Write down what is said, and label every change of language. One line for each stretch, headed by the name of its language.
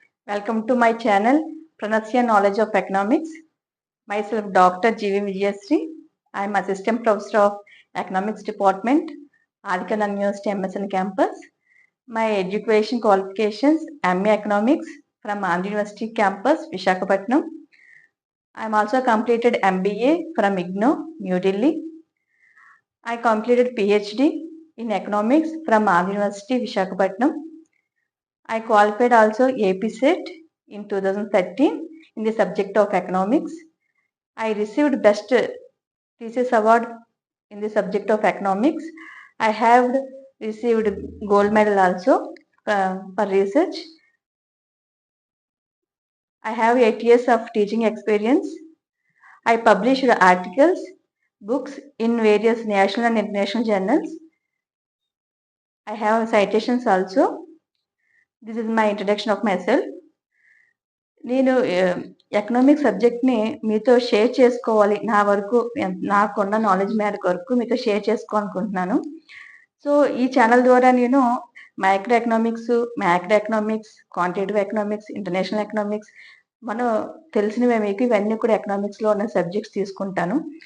English: Welcome to my channel Pranasya Knowledge of Economics. Myself Dr. G.V. Vijayasri. I am Assistant Professor of Economics Department, Adikanam University MSN campus. My education qualifications MA Economics from Andhra University campus, Visakhapatnam. I am also completed MBA from IGNOU, New Delhi. I completed PhD in Economics from Andhra University, Visakhapatnam. I qualified also APSET in 2013 in the subject of economics. I received best thesis award in the subject of economics. I have received gold medal also for research. I have 8 years of teaching experience. I published articles, books in various national and international journals. I have citations also. This is my introduction of myself.
Telugu: నేను economic సబ్జెక్ట్ని మీతో share చేసుకోవాలి, నా వరకు నాకున్న knowledge మేరకు వరకు మీతో షేర్ చేసుకోవాలనుకుంటున్నాను. సో ఈ ఛానల్ ద్వారా నేను micro economics, quantitative economics, international economics, మనం తెలిసినవే మీకు ఇవన్నీ కూడా ఎకనామిక్స్లో ఉన్న సబ్జెక్ట్స్ తీసుకుంటాను.